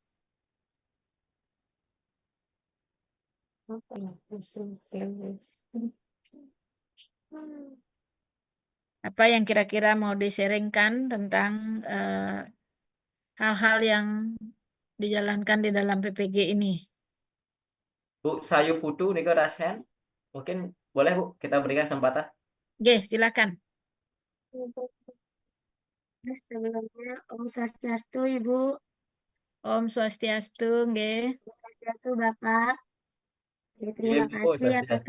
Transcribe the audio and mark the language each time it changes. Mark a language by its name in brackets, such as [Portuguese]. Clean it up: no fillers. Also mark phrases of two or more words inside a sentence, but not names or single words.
[Indonesian] Apa yang kira-kira mau di-sharingkan tentang hal-hal yang dijalankan di dalam PPG ini? Bu Sayu Putu nih rasen. Mungkin boleh Bu kita berikan kesempatan. Oke, silakan. Sebelumnya [Balinese] Om Swastiastu [Indonesian] Ibu. [Balinese] Om Swastiastu, nggih. Om Swastiastu [Indonesian] Bapak. Terima Ibu, kasih atas